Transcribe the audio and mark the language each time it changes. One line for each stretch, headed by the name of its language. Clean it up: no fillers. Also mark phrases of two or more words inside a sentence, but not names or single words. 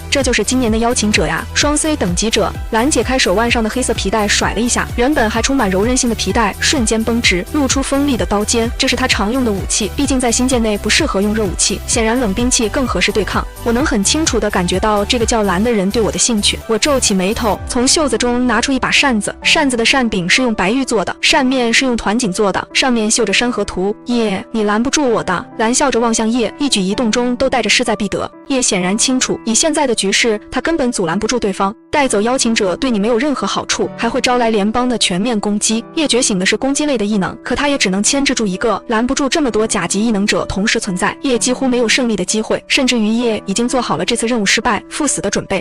Chinese: 這就是今年的邀請者呀，雙 C 等級者。藍解開手腕上的黑色皮帶，甩了一下，原本還充滿柔韌性的皮帶瞬間繃直，露出鋒利的刀尖。這是他常用的武器，畢竟在新界內不適合用熱武器，顯然冷兵器更合適對抗。我能很清楚地感覺到這個叫藍的人對我的興趣。我皺起眉頭，從袖子中拿出一把扇子，扇子的扇柄是用白玉做的，扇面是用团锦做的，上面绣着山河圖。叶，你攔不住我的。藍笑着望向葉，一舉一動中都帶着勢在必得。葉顯然清楚，以現在的局勢，他根本阻攔不住對方。帶走邀請者對你沒有任何好處，還會招來聯邦的全面攻擊。葉覺醒的是攻擊類的異能，可他也只能牽制住一個，攔不住這麼多甲級異能者同時存在。葉幾乎沒有勝利的機會，甚至於葉已經做好了這次任務失敗赴死的準備。